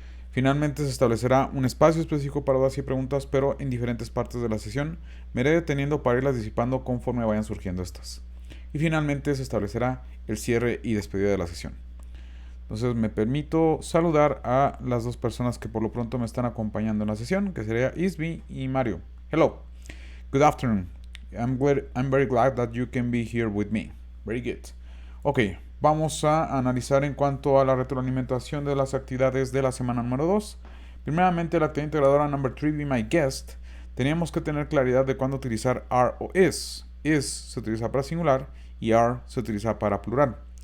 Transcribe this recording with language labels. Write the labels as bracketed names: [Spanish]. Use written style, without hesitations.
[Spanish] Finalmente se establecerá un espacio específico para dudas y preguntas, pero en diferentes partes de la sesión me iré deteniendo para irlas disipando conforme vayan surgiendo estas. Y finalmente se establecerá el cierre y despedida de la sesión. Entonces me permito saludar a las dos personas que por lo pronto me están acompañando en la sesión, que sería Isby y Mario. [English] Hello, good afternoon. I'm very glad that you can be here with me. Very good. [Spanish] Ok, vamos a analizar en cuanto a la retroalimentación de las actividades de la semana número 2. Primeramente, la actividad integradora number 3, be my guest. Teníamos que tener claridad de cuándo utilizar are o is. Is se utiliza para singular y are se utiliza para plural.